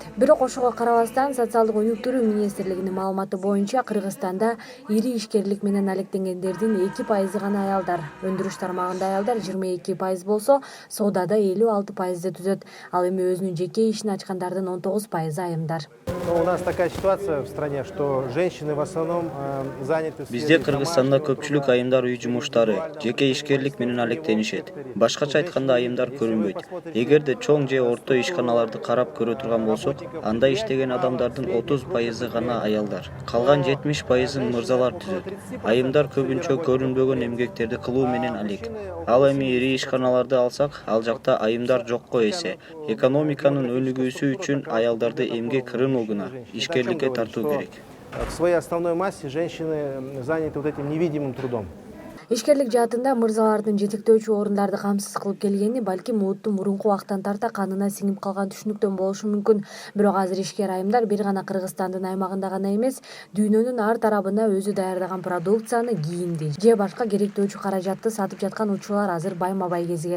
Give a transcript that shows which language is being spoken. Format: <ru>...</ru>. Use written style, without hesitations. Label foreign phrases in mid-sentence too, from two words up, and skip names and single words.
<ky>Бирок ошого карабастан социалдык өнүктүрүү министрлигинин маалыматы боюнча Кыргызстанда ири ишкерлик менен алектенгендердин 2% гана аялдар. Өндүрүш тармагында аялдар 22% болсо, соодада 56% түзөт. Ал эми өзүнүн жеке ишин ачкандардын 19% айымдар.</ky> <ru>У нас такая ситуация в стране, что женщины в основном заняты.</ru> <ky>Бизде Кыргызстанда көпчүлүк айымдар үй жумуштары, жеке ишкерлик менен алектенишет. Башкача айтканда айымдар көрүнбөйт. Эгерде чоң же орто ишканаларды карап көрө турган болсок, анда иштеген адамдардын 30% гана аялдар. Калган 70%-ын мырзалар түзөт. Айымдар көбүнчө көрүнбөгөн эмгектерди кылуу менен алек. Ал эми ири ишканаларды алсак, ал жакта айымдар жокко эсе. Экономиканын өнүгүүсү үчүн аялдарды эмгек рыногуна, ишкерликке тартуу керек.</ky> <ru>В своей основной массе женщины заняты вот этим невидимым трудом.</ru> <ky>Ишкерлик жаатында мырзалардын жетектөөчү орундарды камсыз кылып келгени балким улуттун мурунку убактан тарта канына сиңип калган түшүнүктөн болушу мүмкүн. Бирок азыр ишкер айымдар бир гана Кыргызстандын аймагында гана эмес, дүйнөнүн ар тарабына өзү даярдаган продукцияны, кийимди же башка керектөөчү каражатты сатып жаткан учурлар азыр байма-бай кезигет.</ky>